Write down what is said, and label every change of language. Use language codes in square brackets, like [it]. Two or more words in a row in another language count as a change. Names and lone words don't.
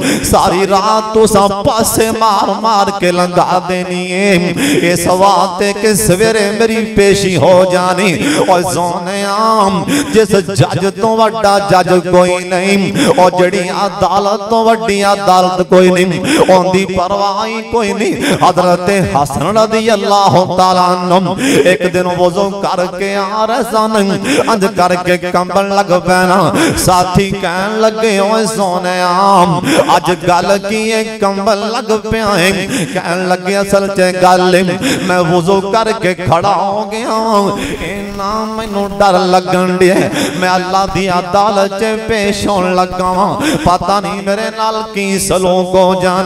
[pa] ਸਾਰੀ ਰਾਤ ਤੁਸਾ ਪਾਸੇ ਮਾਰ ਮਾਰ ਕੇ ਲੰਘਾ ਦੇਣੀ ਹੈ ਇਸ ਵਾਸਤੇ ਕਿ ਸਵੇਰੇ ਮੇਰੀ ਪੇਸ਼ੀ ਹੋ ਜਾਣੀ। ਔਰ ਸੋਨੇ ਆਮ ਜਿਸ ਜੱਜ ਤੋ ਵੱਡਾ ਜੱਜ ਕੋਈ ਨਹੀਂ, ਔਰ ਜੜੀ ਅਦਾਲਤ ਤੋ ਵੱਡੀ ਅਦਾਲਤ ਕੋਈ ਨਹੀਂ, ਓਂਦੀ ਪਰਵਾਹ ਕੋਈ ਨਹੀਂ। हजरत हसन [ar] رضي الله تعالى عنه [pa] ਇੱਕ ਦਿਨ ਵਜ਼ੂ ਕਰਕੇ ਆ ਰਹੇ ਸਨ, ਅੰਜ ਕਰਕੇ ਕੰਬਲ ਲੱਗ ਪੈਣਾ। ਸਾਥੀ ਕਹਿਣ ਲੱਗੇ ਓਏ ਸੋਨੇ ਆਮ ਅੱਜ ਗੱਲ ਕੀ ਹੈ ਕੰਬਲ ਲੱਗ ਪਿਆ ਹੈ। ਕਹਿਣ ਲੱਗੇ ਅਸਲ ਚ ਗੱਲ ਮੈਂ ਵਜ਼ੂ ਕਰਕੇ ਖੜ੍ਹਾ ਹੋ ਗਿਆ, ਇੰਨਾ ਮੈਨੂੰ ਡਰ ਲੱਗਣ ਦਿਆ, ਮੈਂ ਅੱਲਾਹ ਦੀ ਅਦਾਲਤ ਚ ਪੇਸ਼ ਹੋਣ ਲੱਗਾ ਵਾ, ਪਤਾ ਨਹੀਂ ਮੇਰੇ ਨਾਲ ਕੀ ਸਲੂਕ ਹੋ ਜਾਣਾ।